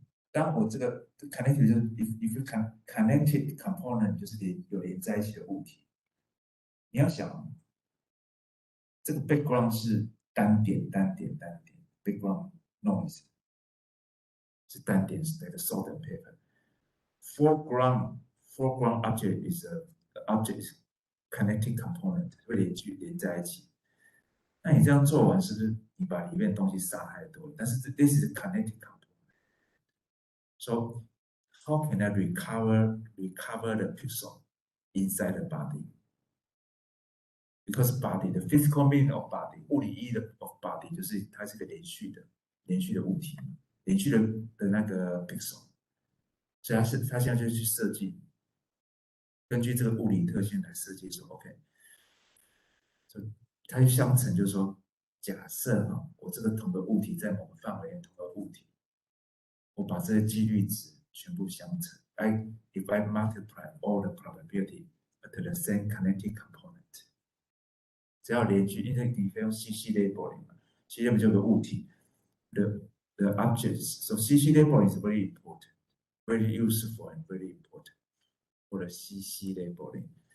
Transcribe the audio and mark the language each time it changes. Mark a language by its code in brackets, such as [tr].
[zh] 当我这个 connectivity 就是 [en] if you connected component [zh] 就是有连在一起的物体，你要想这个 background 是单点 background noise 是单点是那个 salt and pepper。 [en] foreground object is a object connecting component [zh] 会连在一起。那你这样做完，是不是你把里面的东西杀太多了？但是 [en] this is a connecting component。 So how can I recover the pixel inside the body? Because body the physical meaning of body [zh] 物理意义的 [en] of body [zh] 就是它是个连续的物体，连续的那个 [en] pixel。 [zh] 所以他现在就去设计，根据这个物理特性来设计说 ，OK， 它就相乘，就是说，假设我这个同个物体在某个范围内同个物体，我把这些几率值全部相乘。 [en] If I multiply all the probability to the same connecting component， [zh] 只要连续，因为你可以用 CC labeling 嘛，CC labeling 就有个物体的 [en] the objects. So CC label is very important, very useful and very important for the CC labeling.